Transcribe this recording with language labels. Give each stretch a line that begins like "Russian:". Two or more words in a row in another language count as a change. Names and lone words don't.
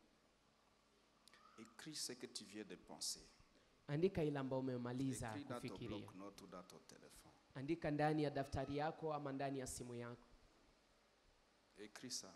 French: Écris ce que tu viens de penser.
Swahili: Andika ile ambayo umemaliza
French: Écris dans ton
Swahili: kufikiria.
French: bloc-notes ou dans ton téléphone.
Swahili: Andika ndani ya daftari yako ama ndani ya simu yako.
French: Écris ça.